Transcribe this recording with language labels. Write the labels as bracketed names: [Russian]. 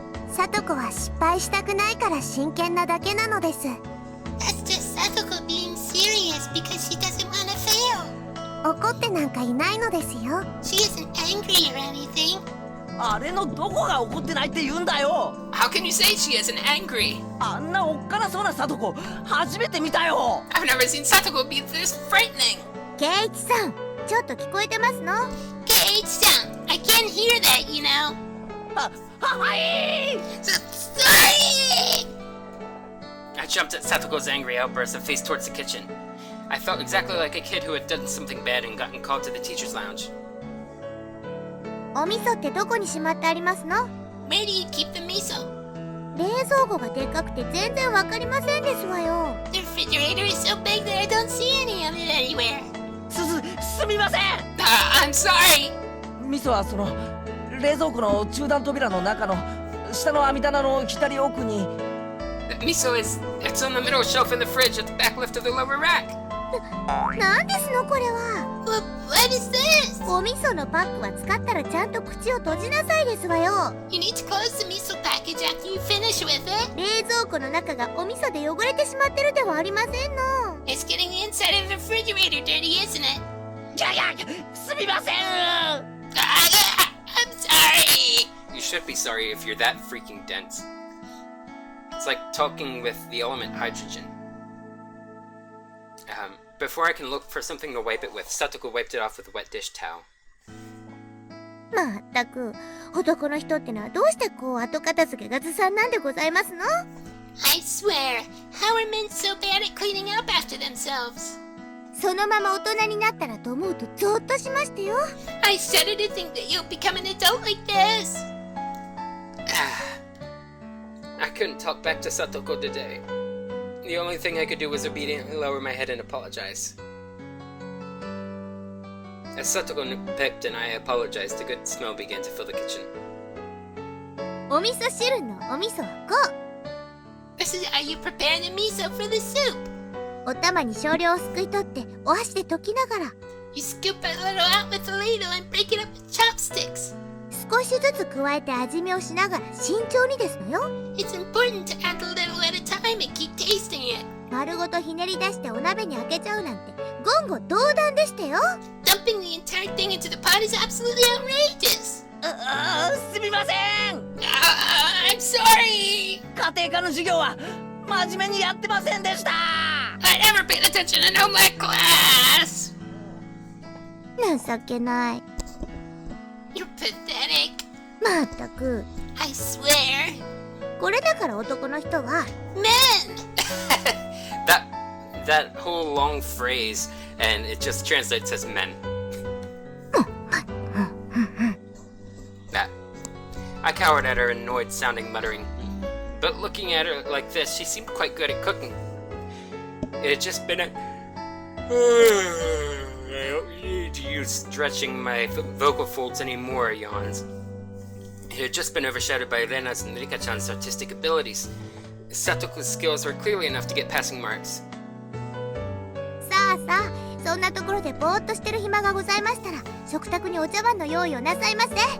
[Japanese] サトコは失敗したくないから真剣なだけなのです。 [English] That's just Satoko being serious because she doesn't want to fail. [Japanese] 怒ってなんかいないのですよ。 [English] She isn't angry or anything. [Japanese] あれのどこが怒ってないって言うんだよ。 [English] How can you say she isn't angry? [Japanese] あんなおっかなそうなサトコ初めて見たよ。 [English] I've never seen Satoko be this frightening. [Japanese] ケイイチさん、ちょっと聞こえてますの？ [English] Kei-Y-san, I can't hear that, you know. [Japanese] はい。 [English] Sorry! I jumped at Satoko's angry outburst and faced towards the kitchen. I felt exactly like a kid who had done something bad and gotten called to the teacher's lounge. [Japanese] お味噌ってどこにしまってありますの？ [English] Where do you keep the miso? [Japanese] 冷蔵庫がでっかくて全然わかりませんですわよ。 [English] The refrigerator is so big that I don't see any of it anywhere. [Japanese] すみません。 [English] I'm sorry. [Japanese] 味噌はその冷蔵庫の中段扉の中の下の網棚の左奥に。 [English] The miso it's on the middle shelf in the fridge at the back left of the lower rack. [Japanese] なんですのこれは。 [English] What is this? [Japanese] お味噌のパックは使ったらちゃんと口を閉じなさいですわよ。 [English] You need to close the miso package after you finish with it. [Japanese] 冷蔵庫の中がお味噌で汚れてしまってるではありませんの。 [English] It's getting the inside of the refrigerator dirty, isn't it? [Japanese] すみません。 [English] I'm sorry. You should be sorry if you're that freaking dense. It's like talking with the element hydrogen. Before I can look for something to wipe it with, Satoko wiped it off with a wet dish towel. [Japanese] まったく男の人ってのはどうしてこう後片付けがずさんなんでございますの？ [English] I swear, how are men so bad at cleaning up after themselves? [Japanese] そのまま大人になったらと思うとゾッとしましたよ。 [English] I shudder to think that you'll become an adult like this. I couldn't talk back to Satoko today. The only thing I could do was obediently lower my head and apologize. As Satoko nipped and I apologized, a good smell began to fill the kitchen. [Japanese] お味噌汁のお味噌はこう。 [English] This is how you prepare the miso for the soup. [Japanese] お玉に少量をすくい取ってお箸で溶きながら [English] You scoop a little out with a ladle and break it up with chopsticks. [Japanese] 少しずつ加えて味見をしながら慎重にですのよ。 [English] It's important to add a little at a time and keep tasting it. [Japanese] 丸ごとひねり出してお鍋に開けちゃうなんて言語道断でしたよ。 [English] Dumping the entire thing into the pot is absolutely outrageous. [Japanese] すみません。 [English] I'm sorry. [Japanese] 家庭科の授業は真面目にやってませんでした。 [English] I never paid attention in home ec class. [Japanese] 情けない。 [English] You're pathetic. [Japanese] まったく [English] I swear. [Japanese] これだから男の人は [English] Men! That whole long phrase, and it just translates as men. I cowered at her annoyed sounding muttering. But looking at her like this, she seemed quite good at cooking. It had just been I don't need to use stretching my vocal folds anymore, yawns. It had just been overshadowed by Rena's and Rika-chan's artistic abilities. Satoko's skills were clearly enough to get passing marks. [Japanese] さあさあ、そんなところでぼーっとしてる暇がございましたら食卓にお茶碗の用意をなさいませ。